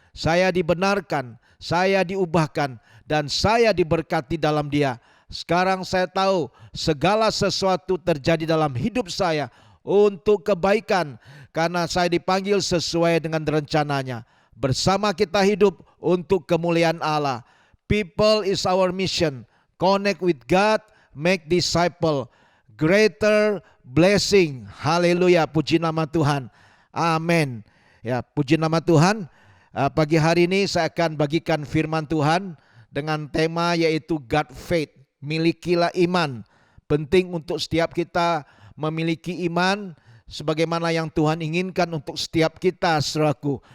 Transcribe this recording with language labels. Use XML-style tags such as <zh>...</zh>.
<id>Saya dibenarkan, saya diubahkan, dan saya diberkati dalam Dia. Sekarang saya tahu segala sesuatu terjadi dalam hidup saya untuk kebaikan, karena saya dipanggil sesuai dengan rencananya. Bersama kita hidup untuk kemuliaan Allah.</id> <en>People is our mission. Connect with God, make disciple. Greater blessing.</en> <id>Haleluya, puji nama Tuhan. Amin. Ya, puji nama Tuhan. Pagi hari ini saya akan bagikan firman Tuhan dengan tema yaitu</id> <en>God faith.</en> <id>Milikilah iman. Penting untuk setiap kita memiliki iman sebagaimana yang Tuhan inginkan untuk setiap kita, saudaraku.</id>